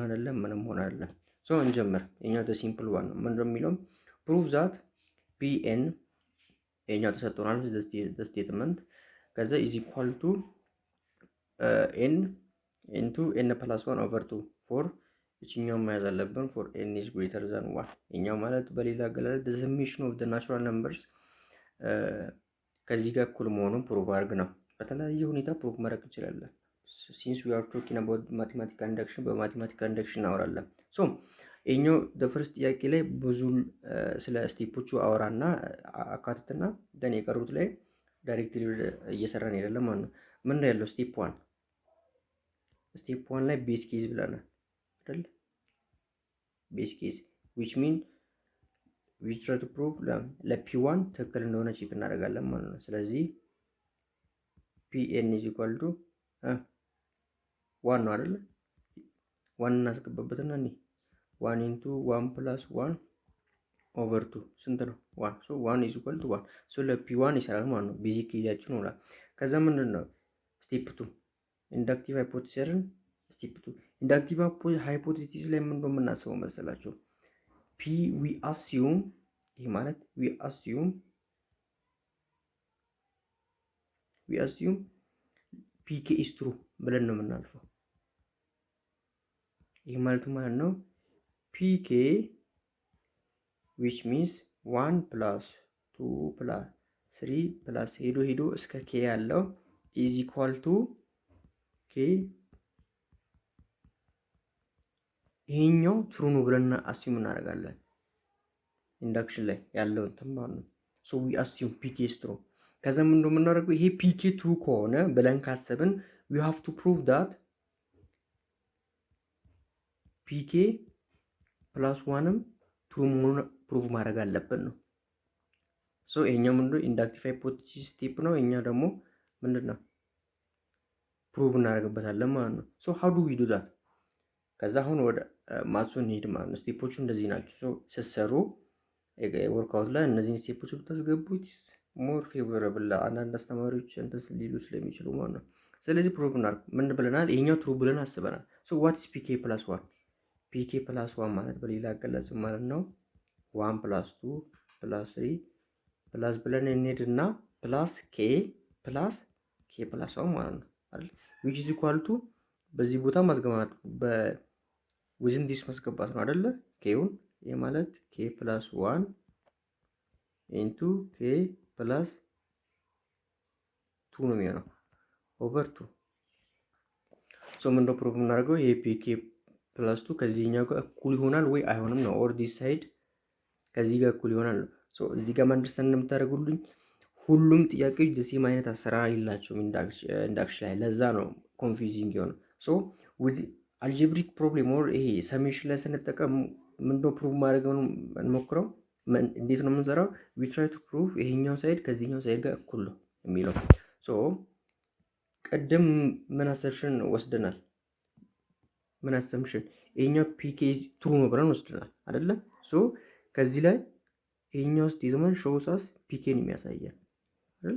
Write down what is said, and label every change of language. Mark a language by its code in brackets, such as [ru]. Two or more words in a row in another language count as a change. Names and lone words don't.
[am] አይደለም፣ ምንም መሆን አይደለም። ሶ እንጀምር። የኛው [en] simple one [am] ነው። ምንድነው የሚለው [en] prove that pn [am] የኛው ተሰጥቶናል ስቴትመንት ከዛ [en] is equal to n into n plus 1 over 2 for [am] እቺኛው መያዝ አለብን [en] for n is greater than 1። [am] የኛው ማለት በሌላ አገላለጽ [en] the summation of the natural numbers [am] ከዚህ ጋር እኩል መሆኑን ፕሩቭ አድርግ ነው። በተለያየ ሁኔታ ፕሩቭ ማድረግ እንችላለን። [en] since we are talking about mathematical induction በmathematical induction [am] እናወራለን። ሶ ይሄኛው ፈርስት ጥያቄ ላይ ብዙ ስለ ስቴፖቹ አወራና አካትትና ደን የቀሩት ላይ ዳይሬክትሊ እየሰራን አይደለም ማለት ነው። ምን ላይ ያለው ስቴፕ 1 ላይ [en] base case [am] ብለናል አይደል? [en] base case which mean we try to prove [am] ለp1 ትክክል እንደሆነ ቼክ እናደርጋለን ማለት ነው። ስለዚህ [en] pn is equal to 1 [am] ነው አይደል? 1 እናስገባበትና [en] 1 into 1 plus 1 over 2 [am] ስንት ነው? [en] 1 so 1 is equal to 1 so [am] ለp1 ይሰራል ማለት ነው። ቤዚክ ኬዛችን ነው። ከዛ ምንድነው ስቴፕ 2 [en] inductive hypothesisን [am] ስቴፕ 2 [en] inductive hypothesis [am] ላይ ምንድነው የምናስበው መሰላችሁ? [en] ፒ we assume [am] ይሄ ማለት [en] we assume pk is true [am] ብለን ነው የምናልፈው። ይሄ ማለት ነው [en] pk which means 1 plus 2 plus 3 plus [am] ሄዶ እስከ [en] k ያለው is equal to k [am] ይሄኛው ትሩ ነው ብለን አስዩም እናደርጋለን። ኢንዳክሽን ላይ ያለው ተማም ነው። ሶ [en] we assume pk is true። [am] ከዛ ምን እንደምናደርገው ይሄ pk ትሩ ከሆነ ብለን ካሰብን [en] we have to prove that [am] pk plus 1ም ትሩ መሆኑን ፕሩቭ ማድረግ አለብን ነው። ሶ ይሄኛው ምንድነው [en] inductive hypothesis step [am] ነው። እኛ ደግሞ ምንድነው ፕሩቭ እናደርግበታለን ማለት ነው። ሶ [en] how do we do that? [am] ከዛ አሁን ወደ ማትሱን ሄድ ማለት ነው። ስቴፖቹ እንደዚህ ናቸው። ሶ ሲሰሩ ወርክአውት ላይ እነዚህን ስቴፖች ብታስገቡት [en] more favorable [am] አንዳንድ አስተማሪዎች እንትን ሊሉ ስለሚችሉ ማለት ነው። ስለዚህ ፕሩቭ እናድርግ። ምን ብለናል? [en] ይሄኛው ትሩ ብለን አስበናል። ሶ what is pk plus 1? pk plus 1 [am] ማለት በሌላ አገላለጽ ማለት ነው [en] 1 plus 2 plus 3 plus [am] ብለን እንሄድና [en] plus k plus 1 [am] ማለት ነው አይደል? [en] which is equal to [am] በዚህ ቦታ ማስገባት [en] within this [am] ማስገባት ነው አይደለ? ኬውን ይሄ ማለት [en] k plus 1 into k plus 2 [am] ነው የሚሆነው over 2 ሶ ምንድነው ፕሩቭ እናደርገው? ይሄ pk plus 2 ከዚህኛው ጋር እኩል ይሆናል ወይ አይሆንም ነው። [en] or this side [am] ከዚህ ጋር እኩል ይሆናል። ሶ እዚህ ጋር አንደርስታንድ እንደምታደርጉልኝ ሁሉም ጥያቄዎች ደሴም አይነት አሰራር የላቸውም ኢንዳክሽን ላይ። ለዛ ነው ኮንፊውዚንግ የሆነው። ሶ [en] with algebraic problem [am] or ይሄ ሰሜሽን ላይ ስንጠቀም ምንድነው ፕሩቭ ማድረግ ነው እንሞክረው። እንዴት ነው የምንሰራው? [en] we try to prove [am] ይሄኛው ሳይድ ከዚህኛው ሳይድ ጋር እኩል ነው የሚለው። ሶ ቀደም ምን አሰምሽን ወስደናል? ምን አሰምሽን ይሄኛው [en] pk true [am] ነው ብለን ወስደናል አይደለ? ሶ ከዚህ ላይ ይሄኛው ስቴትመንት ሾውሳስ ፒኬን የሚያሳየን አይደል?